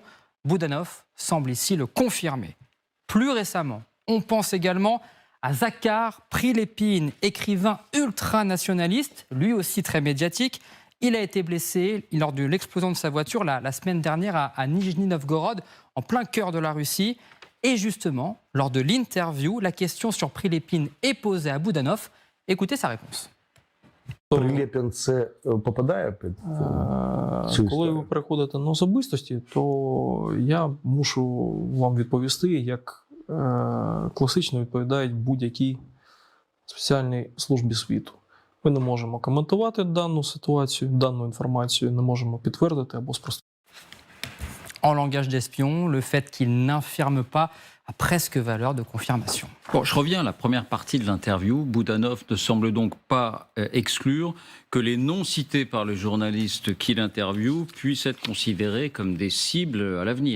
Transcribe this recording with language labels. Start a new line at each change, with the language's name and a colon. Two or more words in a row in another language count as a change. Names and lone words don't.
French: Boudanov semble ici le confirmer. Plus récemment, on pense également à Zakhar Prilepine, écrivain ultranationaliste, lui aussi très médiatique. Il a été blessé lors de l'explosion de sa voiture la semaine dernière à Nijni Novgorod, en plein cœur de la Russie. Et justement, lors de l'interview, la question sur Prilepine est posée à Boudanov. Écoutez sa réponse.
Ukrainian: Прилєпін це попадає під цю Коли ви переходите на особистості, то я мушу вам відповісти як класично відповідають будь-якій спеціальній службі світу. Ми не можемо коментувати дану ситуацію, дану інформацію, не можемо підтвердити або спростувати.
French: En langage d'espion, le fait qu'il n'infirme pas a presque valeur de confirmation. Bon, je reviens à la première partie de l'interview. Boudanov ne semble donc pas exclure que les noms cités par le journaliste qui l'interviewe puissent être considérés comme des cibles à l'avenir.